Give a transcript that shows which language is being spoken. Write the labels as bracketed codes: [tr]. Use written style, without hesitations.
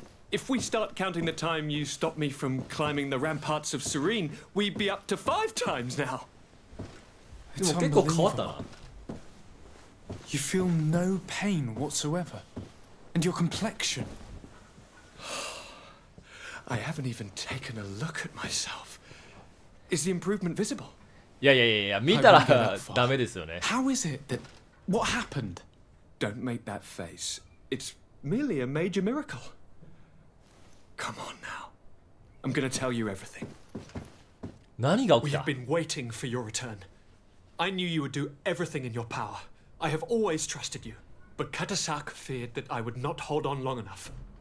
[en] If we start counting the time you stopped me from climbing the ramparts of Serene, we'd be up to 5 times now. [ja] でも結構変わったな [en] You feel no pain whatsoever. And your complexion. I haven't even taken a look at myself. Is the improvement visible? [ja] いやいやいや見たらダメですよね [en] How is it that... What happened? Don't make that face. It's merely a major miracle. Come on now. I'm gonna tell you everything. [ja] 何が起 [en] We [ja] き [en] have [ja] た [en] been waiting for your return. I knew you would do everything in your power. I have always trusted you. But Katasak feared that I would not hold on long enough.